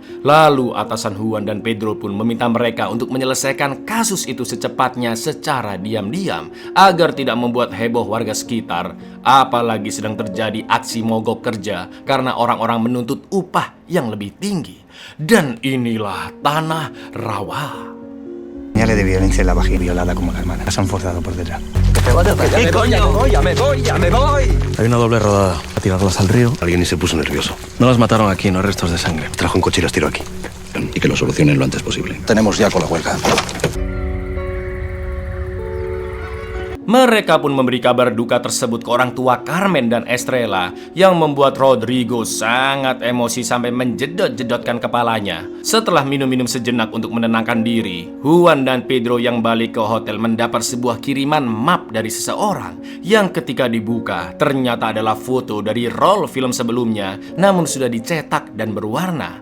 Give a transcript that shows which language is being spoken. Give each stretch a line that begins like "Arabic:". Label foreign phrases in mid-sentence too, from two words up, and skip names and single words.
Indonesian: Lalu atasan Juan dan Pedro pun meminta mereka untuk menyelesaikan kasus itu secepatnya secara diam-diam agar tidak membuat heboh warga sekitar. Apalagi sedang terjadi aksi mogok kerja karena orang-orang menuntut upah yang lebih tinggi. Dan inilah tanah rawa.
Spanish: Señales de violencia en la vagina violada como la hermana. Las han forzado por detrás. ¿Qué coño? ¡Me voy! Hay una doble rodada. A tirarlas al río. Alguien y se puso nervioso. No las mataron aquí, no hay restos de sangre. Trajo un coche y las tiró aquí. Y que lo solucionen lo antes posible. Tenemos ya con la huelga.
Indonesian: Mereka pun memberi kabar duka tersebut ke orang tua Carmen dan Estrella yang membuat Rodrigo sangat emosi sampai menjedot-jedotkan kepalanya. Setelah minum-minum sejenak untuk menenangkan diri, Juan dan Pedro yang balik ke hotel mendapat sebuah kiriman map dari seseorang yang ketika dibuka ternyata adalah foto dari roll film sebelumnya namun sudah dicetak dan berwarna.